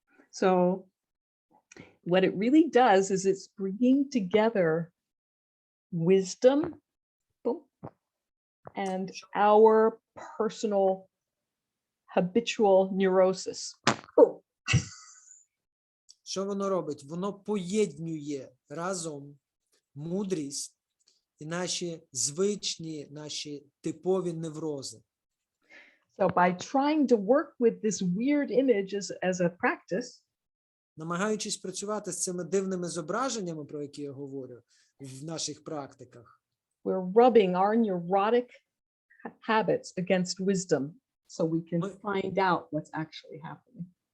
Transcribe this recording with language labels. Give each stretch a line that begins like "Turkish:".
English: So what it really does is it's bringing together wisdom and our personal habitual neurosis.
Ukrainian: Що воно робить? Воно поєднує разом мудрість і наші звичні, наші типові неврози.
English: So by trying to work with this weird image as a practice,
Ukrainian: Намагаючись працювати з цими дивними зображеннями, про які я говорю, в наших практиках,
English: we're rubbing our neurotic habits against wisdom so we can find out what's actually happening.